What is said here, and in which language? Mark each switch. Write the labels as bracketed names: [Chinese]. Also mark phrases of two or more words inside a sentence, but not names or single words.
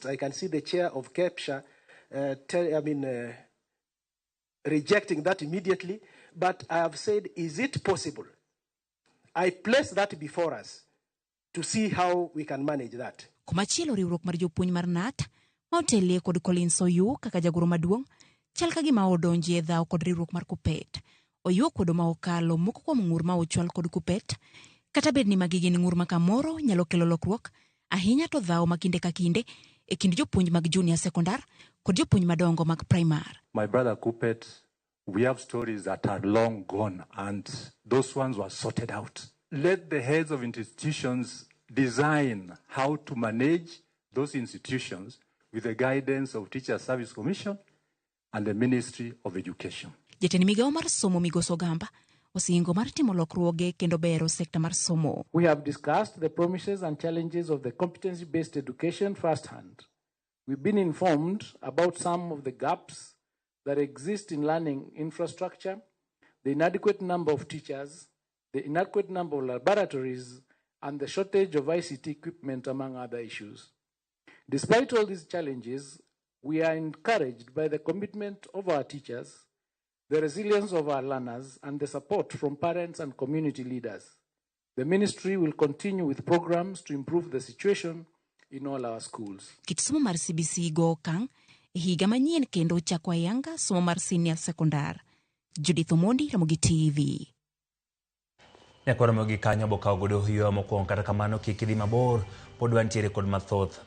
[English] I can see the chair of KEPSHA rejecting that immediately, but I have said, is it possible? I place that before us to see how we can manage that. [Luo (Kenya and Tanzania)] Kumachielo riwruok mar jopuonj mar NAT ma otelie kod Collins Oyu kaka jagoro maduong' chal ka gima odonji e dhaw kod riwruok mar KUPPET. Oyu kod ma okalo moko kuom ng'ur ma ochwal kod KUPPET, kata bed ni magi gin ng'ur ma kamoro nyalo kelo lokruok, ahinya to dhaw ma kinde ka kinde e kind jopuonj mag junior sekondar kod jopuonj madongo mag primar. [English] My brother KUPPET, we have stories that are long gone, and those ones were sorted out. Let the heads of institutions design how to manage those institutions with the guidance of Teacher Service Commission and the Ministry of Education. Jatend migawo mar somo Migoso Gamba osingo mar timo lokruoge kendo bero sekta mar somo. We have discussed the promises and challenges of the competency-based education firsthand. We've been informed about some of the gaps that exist in learning infrastructure, the inadequate number of teachers, the inadequate number of laboratories, and the shortage of ICT equipment, among other issues. Despite all these challenges, we are encouraged by the commitment of our teachers, the resilience of our learners, and the support from parents and community leaders. The ministry will continue with programs to improve the situation in all our schools. [Luo (Kenya and Tanzania)] Kit somo mar CBC go kang higa manyien kendo chako ayanga somo mar senior sekondar. Judith Omondi, Ramogi TV. Ramogi kanyo bokaw godo hiyo mokwongo, kata kamano kik idhi mabor, pod wantiere kod mathoth